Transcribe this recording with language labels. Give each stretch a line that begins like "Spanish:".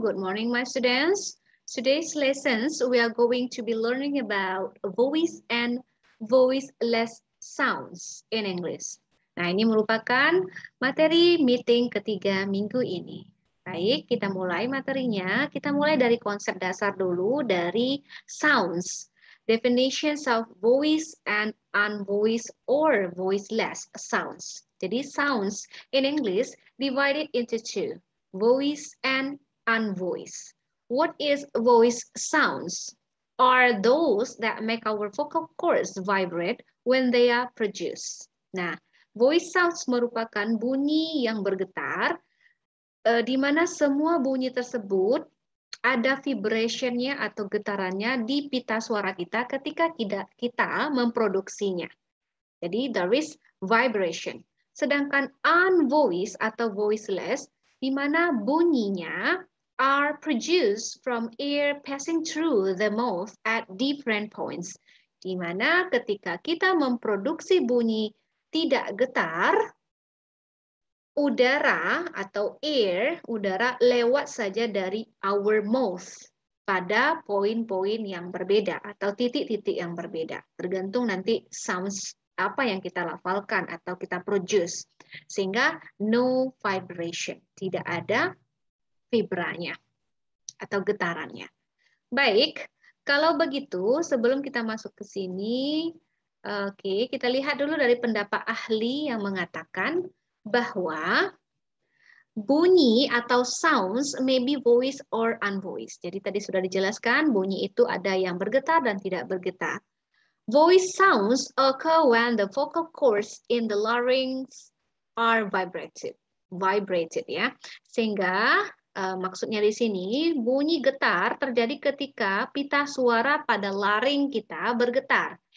English: Good morning, my students. Today's lessons, we are going to be learning about voice and voiceless sounds in English.
Indonesian: Nah, ini merupakan materi meeting ketiga minggu ini. Baik, kita mulai materinya. Kita mulai dari konsep dasar dulu dari sounds.
English: Definitions of voice and unvoiced or voiceless sounds. Jadi sounds in English divided into two, voice and unvoiced. What is voice sounds? Are those that make our vocal cords vibrate when they are produced.
Indonesian: Nah, voice sounds merupakan bunyi yang bergetar, di mana semua bunyi tersebut ada vibration-nya atau getarannya di pita suara kita ketika kita memproduksinya. Jadi there is vibration. Sedangkan unvoiced atau voiceless, di mana bunyinya are produced from air passing through the mouth at different points. Di mana ketika kita memproduksi bunyi tidak getar, udara atau air, udara lewat saja dari
English: our mouth
Indonesian: pada poin-poin yang berbeda atau titik-titik yang berbeda. Tergantung nanti sounds apa yang kita lafalkan atau kita produce. Sehingga
English: no vibration,
Indonesian: tidak ada vibranya atau getarannya. Baik, kalau begitu sebelum kita masuk ke sini, oke, kita lihat dulu dari pendapat ahli yang mengatakan bahwa bunyi atau
English: sounds may be voiced or unvoiced.
Indonesian: Jadi tadi sudah dijelaskan bunyi itu ada yang bergetar dan tidak bergetar.
English: Voice sounds occur when the vocal cords in the larynx are vibrated ya.
Indonesian: Sehingga maksudnya di sini bunyi getar terjadi ketika pita suara pada laring kita bergetar.